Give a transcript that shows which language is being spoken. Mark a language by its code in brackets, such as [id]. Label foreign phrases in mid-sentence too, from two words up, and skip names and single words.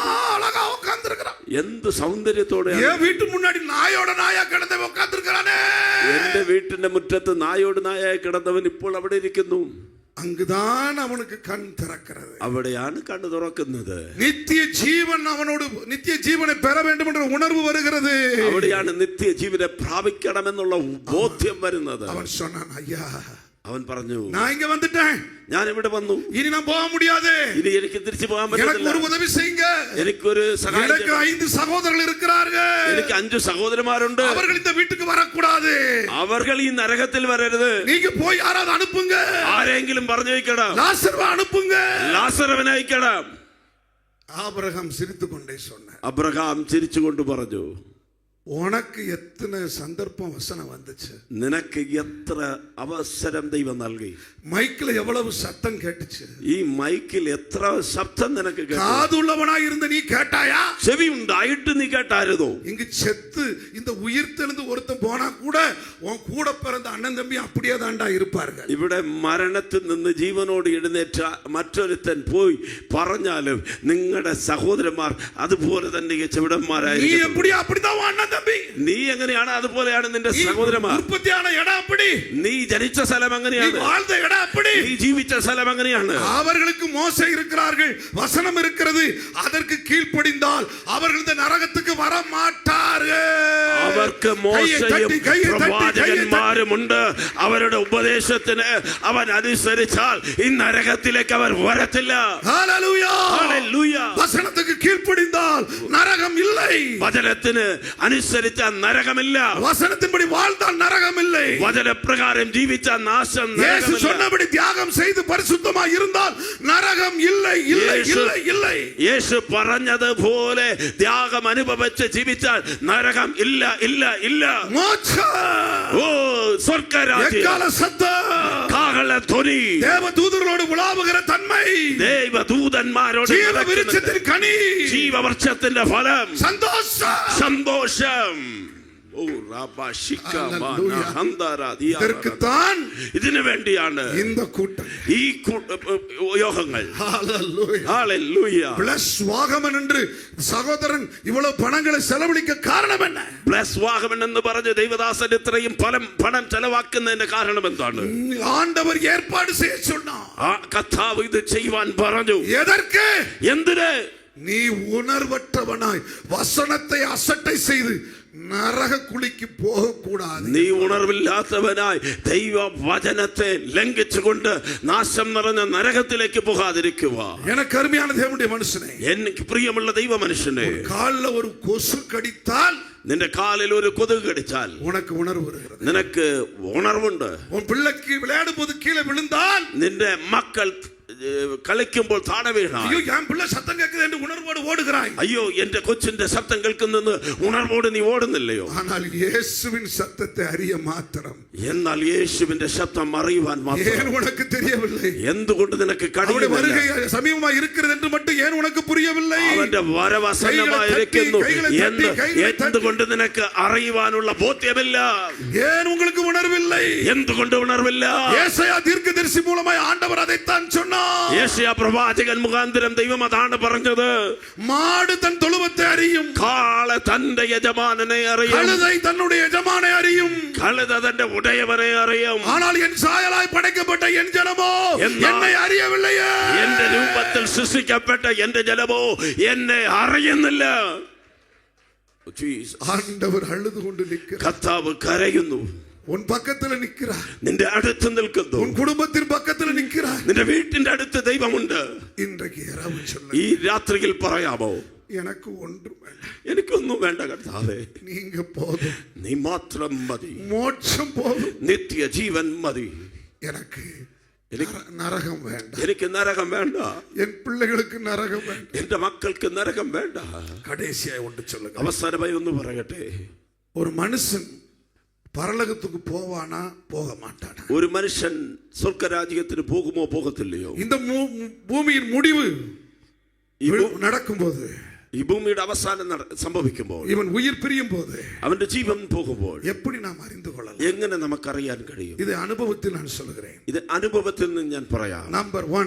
[ta] அழகா உட்கார்ந்து இருக்கிறான். [ml] എന്ത് സൗന്ദര്യത്തോടെ. [ta] என் வீட்டு முன்னாடி நாயோட நாயா கிடந்து உட்கார்ந்து இருக்கிறானே. [ml] എന്റെ വീട്ടിന്റെ മുറ്റത്ത് നായോട് നായായി കിടന്നവൻ ഇപ്പോൾ അവിടെ ഇരിക്കുന്നു. [ta] அங்குதான் அவனுக்கு கண் திறக்கிறது. [ml] അവിടെയാണ് കണ്ണു തുറക്കുന്നത്. [ta] நித்திய ஜீவன் அவனோடு நித்திய ஜீவனை பெற வேண்டும் என்ற உணர்வு வருகிறது. [ml] അവിടെയാണ് നിത്യജീവനെ പ്രാപിക്കണമെന്നുള്ള ബോധ്യം വരുന്നത്. [ta] அவன் சொன்னான், ஐயா, [ml] അവൻ പറഞ്ഞു, [ta] நான் இங்க வந்துட்டேன், [ml] ഞാൻ ഇവിടെ വന്നു, [ta] இனி நான் போக முடியாது, [ml] ഇനി എനിക്ക് തിരിച്ചു പോകാൻ [ta] எனக்கு [ml] പറ്റില്ല, [ta] ஒரு உதவி செய்யுங்க, [ml] എനിക്കൊരു സഹായം [ta] எனக்கு 5 சகோதரர்கள் இருக்கிறார்கள், [ml] എനിക്ക് 5 സഹോദരന്മാരുണ്ട്, [ta] அவர்கள் இந்த வீட்டுக்கு வரக்கூடாது, [ml] അവർ ഈ നരകത്തിൽ വരരുത്, [ta] நீங்க போய் யாராவது அனுப்புங்க, [ml] ആരെങ്കിലും പറഞ്ഞു വയ്ക്കണം, [ta] லாசர்வை அனுப்புங்க. [ml] ലാസറവനെ അയക്കണം. [ta] ஆபிரகாம் சிரித்துக்கொண்டே சொன்னார், [ml] അബ്രഹാം ചിരിച്ചുകൊണ്ട് പറഞ്ഞു, [ta] உனக்கு எத்தனை சந்தர்ப்பம் வசனம் வந்துச்சு, [ml] നിനക്ക് എത്ര അവസരം ദൈവം നൽകി, [ta] மைக்ல எவ்வளவு சத்தம் கேட்டுச்சு, [ml] ഈ മൈക്കിൽ എത്ര ശബ്ദം നിനക്ക് കേട്ടു, [ta] காதுள்ளவனாய் இருந்த நீ கேட்டாயா, [ml] ചെവി ഉണ്ടായിട്ട് നീ കേട്ടായിരുന്നോ? [ta] இங்கு செத்து இந்த உயிர் தெளிந்து ஒருத்தன் போனா கூட உன் கூட பிறந்த அண்ணன் தம்பி அப்படியே தாண்டா இருப்பார்கள். [ml] ഇവിടെ മരണത്തിൽ നിന്ന് ജീവനോട് എഴുന്നേറ്റ മറ്റൊരുത്തൻ പോയി പറഞ്ഞാലും നിങ്ങളുടെ സഹോദരന്മാർ അതുപോലെ തന്നെ [ta] நீ [ml] ചെവിടന്മാരായിരിക്കും. [ta] எப்படி அப்படிதான் உன் அண்ணன் தம்பி, [ml] നീ എങ്ങനെയാണ് അതുപോലെയാണ് നിന്റെ [ta] நீ [ml] സഹോദരന്മാർ. [ta] உற்பத்தியான இடம் அப்படி, [ml] നീ ജനിച്ച സ്ഥലം [ta] நீ [ml] എങ്ങനെയാണ്, [ta] வாழ்ந்த இடம் அப்படி. [ml] നീ ജീവിച്ച സ്ഥലം എങ്ങനെയാണ്. [ta] அவர்களுக்கு மோசே இருக்கிறார்கள், வசனம் இருக்கிறது, அதற்கு கீழ்ப்படிந்தால் அவர்கள் இந்த நரகத்துக்கு வர மாட்டார்கள். [ml] അവർക്ക് മോശയും പ്രവാചകന്മാരുമുണ്ട്. അവരുടെ ഉപദേശത്തിന് അവൻ അനുസരിച്ചാൽ ഈ നരകത്തിലേക്ക് അവർ വരത്തില്ല. [ta] ஹல்லேலூயா. [ml] ഹല്ലേലൂയ. [ta] வசனத்துக்கு கீழ்ப்படிந்தால் நரகம் இல்லை, [ml] വചനത്തിന് അനുസരിച്ച നരകമില്ല, [ta] வசனத்தின்படி வாழ்ந்தால் நரகம் இல்லை, [ml] വചനപ്രകാരം ജീവിച്ച നാശം [ta] இயேசு [ml] നരകമില്ല. [ta] சொன்னபடி தியாகம் செய்து பரிசுத்தமாய் இருந்தால் நரகம் இல்லை இல்லை இல்லை இல்லை. [ml] യേശു പറഞ്ഞതുപോലെ ത്യാഗം അനുഭവിച്ച് ജീവിച്ചാൽ നരകം ഇല്ല ഇല്ല ഇല്ല. [ta] மோட்சம், [ml] ഓ സ്വർഗരാജ്യം, [ta] எக்கால சத்தம், [ml] കാഹള ധ്വനി, [ta] தேவதூதர்களோடு உலாவுகிற தன்மை, [ml] ദൈവദൂതന്മാരോട് [ta] ஜீவ விருட்சத்தின் கனி, [ml] ജീവവൃക്ഷത്തിന്റെ ഫലം, [ta] சந்தோஷம். [ml] സന്തോഷം. ஓ ராபா ஷிகாமா ஹந்தாரா தியா. [ta] இதற்குத்தான் [ml] ഇതിനു വേണ്ടിയാണ് [ta] இந்த கூட்டம், [ml] ഈ യോഗങ്ങൾ. [ta] ஹalleluya. [ml] ഹല്ലേലൂയ. [ta] பிளஸ் வாகமன் என்று சகோதரன் இவ்வளவு பணங்களை செலவழிக்க காரணம் என்ன? [ml] ബ്ലസ് വാഹമൻ എന്ന് പറഞ്ഞ് ദൈവദാസൻ ഇത്രയും പണം ചെലവാക്കുന്നതിന്റെ കാരണം എന്താണ്? [ta] ஆண்டவர் ஏற்பாடு செய்ய சொன்னார். [ml] ആ കർത്താവ് ഇത് ചെയ്യുവാൻ പറഞ്ഞു. [ta] எதற்கு? [ml] എന്തിന്? [ta] நீ உணர்வற்றவனாய் வசனத்தை அசட்டை செய்து நரக குழிக்கு போக கூடாது. [ml] നീ ഉണർവില്ലാത്തവനായി ദൈവ വചനത്തെ ലംഘിച്ചുകൊണ്ട് നാശം നിറഞ്ഞ നരകത്തിലേക്ക് പോകാതിരിക്കുക. [ta] எனக்கு அருமையான தேவனுடைய மனுஷனே, [ml] എനിക്ക് പ്രിയമുള്ള ദൈവ മനുഷ്യനെ, [ta] கால்ல ஒரு கொசு கடித்தால் [ml] നിന്റെ കാലിൽ ഒരു കൊതുക് കടിച്ചാൽ [ta] உனக்கு உணர்வு வருகிறது. [ml] നിനക്ക് ഉണർവുണ്ട്. [ta] உன் பிள்ளைக்கு விளையாடும் போது கீழே விழுந்தால், [ml] നിന്റെ മക്കൾ കളിക്കുമ്പോൾ താഴെ വീണാൽ, [ta] ஐயோ என் பிள்ளை சத்தம் கேட்குது என்று உணர்வோடு ஓடுகிறாய். [ml] അയ്യോ എന്റെ കൊച്ചിന്റെ ശബ്ദം കേൾക്കുന്നെന്ന് ഉണർവോട് നീ ഓടുന്നില്ലയോ? [ta] ஆனால் இயேசுவின் சத்தத்தை அறிய மாத்திரம். [ml] എന്നാൽ യേശുവിന്റെ ശബ്ദം അറിയുവാൻ മാത്രം [ta] ஏன் உனக்கு தெரியவில்லை? [ml] എന്തുകൊണ്ട് നിനക്ക് [ta] அவருடைய [ml] കഴിയുന്നില്ല? [ta] வருகை சமீபமாக இருக்கிறது என்று மட்டும் ஏன் உனக்கு புரியவில்லை? [ml] അവന്റെ വരവസന്നമായിരിക്കുന്നു എന്തുകൊണ്ട് നിനക്ക് അറിയുവാനുള്ള ബോധ്യമില്ല? [ta] ஏன் உங்களுக்கு உணர்வில்லை? [ml] എന്തുകൊണ്ട് ഉണർവില്ല? [ta] ஏசாயா தீர்க்கதரிசி மூலமாய் ஆண்டவர் அதைத்தான் சொன்னார். [ml] യേശയ്യാ പ്രവാചകൻ മുഖാന്തരം ദൈവം അതാണ് പറഞ്ഞത്. [ta] மாடு தன் தொழுவத்தை அறியும், [ml] കാള തന്റെ യജമാനനെ അറിയും, [ta] கழுதை தன்னுடைய எஜமானை அறியும், [ml] കഴുത തന്റെ ഉടയവനെ അറിയും. [ta] ஆனால் என் சாயலாய் படைக்கப்பட்ட என் ஜனமோ என்னை அறியவில்லையே. [ml] എന്റെ രൂപത്തിൽ സൃഷ്ടിക്കപ്പെട്ട എന്റെ ജനമോ എന്നെ അറിയുന്നില്ല. [ta] ஆண்டவர் அழுது கொண்டு நிற்கிறார். [ml] കർത്താവ് കരയുന്നു. [ta] உன் பக்கத்துல நிற்கிறார். [ml] നിന്റെ അടുത്ത് നിൽക്കുന്നു. [ta] உன் குடும்பத்தின் பக்கத்துல நிற்கிறார். [ml] നിന്റെ വീട്ടിന്റെ അടുത്ത് ദൈവമുണ്ട്. [ta] இன்றைக்கு இரவு சொல்ல, [ml] ഈ രാത്രിയിൽ പറയാമോ, [ta] எனக்கு ஒன்றும் வேண்டாம், [ml] എനിക്കൊന്നും വേണ്ട കർത്താവേ, [ta] நீங்க போதும், [ml] നീ മാത്രം മതി, [ta] மோட்சம் போதும், [ml] നിത്യ ജീവൻ മതി. [ta] எனக்கு நரகம் வேண்டாம், [ml] എനിക്ക് നരകം വേണ്ട, [ta] என் பிள்ளைகளுக்கு நரகம் வேண்டாம். [ml] എന്റെ മക്കൾക്ക് നരകം വേണ്ട. [ta] கடைசியாய் ஒன்று சொல்லுங்க. [ml] അവസാനമായി ഒന്ന് പറയട്ടെ, [ta] ஒரு மனுஷன் பரலோகத்துக்கு போவானா போக மாட்டானா? [ml] ഒരു മനുഷ്യൻ സ്വർഗരാജ്യത്തിന് പോകുമോ പോകത്തില്ലയോ? [ta] இந்த பூமியின் முடிவு நடக்கும்போது, [ml] ഈ ഭൂമിയുടെ അവസാനം സംഭവിക്കുമ്പോൾ, [ta] இவன் உயிர் பிரியும் போது, [ml] അവന്റെ ജീവൻ പോകുമ്പോൾ [ta] எப்படி நாம் அறிந்து கொள்ளலாம்? [ml] എങ്ങനെ നമുക്കറിയാൻ കഴിയും? [ta] இது அனுபவத்தில் நான் சொல்லுகிறேன். [ml] ഇത് അനുഭവത്തിൽ നിന്ന് ഞാൻ പറയാം. [ta] நம்பர் 1,